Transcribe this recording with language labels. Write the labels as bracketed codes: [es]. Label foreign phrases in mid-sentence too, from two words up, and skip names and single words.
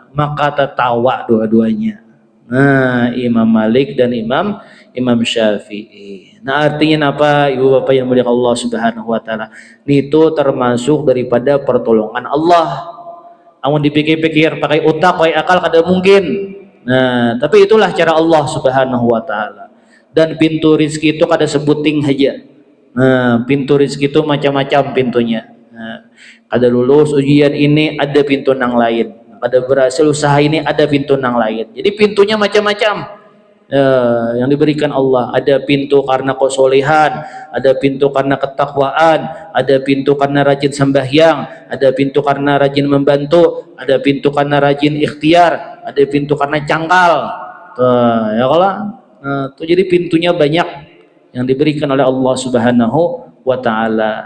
[id] Maka tertawa dua-duanya. Nah, Imam Malik dan Imam Syafi'i. Nah, artinya apa ibu bapak yang mulia Allah [ar] سبحانه وتعالى? [id] Itu termasuk daripada pertolongan Allah. [bjn] Amun dipikir-pikir pakai otak, pakai akal kada mungkin. [id] Nah, tapi itulah cara Allah [ar] سبحانه وتعالى. [bjn] Dan pintu rizki itu kada sebuting aja. [id] Nah, pintu rizki itu macam-macam pintunya. [bjn] Nah, kada lulus ujian ini ada pintu nang lain. Kada berhasil usaha ini ada pintu nang lain. Jadi pintunya macam-macam. [id] Yang diberikan Allah, ada pintu karena kesolehan, ada pintu karena ketakwaan, ada pintu karena rajin sembahyang, ada pintu karena rajin membantu, ada pintu karena rajin ikhtiar, ada pintu karena cangkal. Ya kalau jadi pintunya banyak yang diberikan oleh Allah [ar] سبحانه وتعالى.